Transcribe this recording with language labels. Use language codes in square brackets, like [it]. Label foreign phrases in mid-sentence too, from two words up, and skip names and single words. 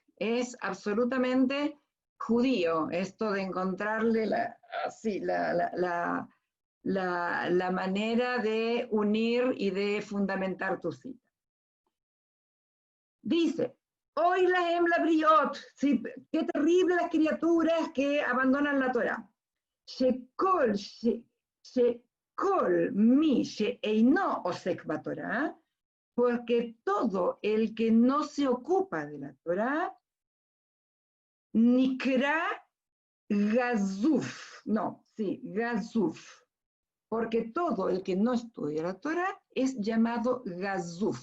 [es] Es absolutamente judío esto de encontrarle la manera de unir y de fundamentar tu cita. Dice, [he] אוי להם לבריות, [es] ¿sí? Qué terrible las criaturas que abandonan la Torah. [he] שכל מי שאינו עוסק בתורה, [es] porque todo el que no se ocupa de la Torah, [he] נקרא גזוף גזוף, [es] porque todo el que no estudia la Torah es llamado gazuf.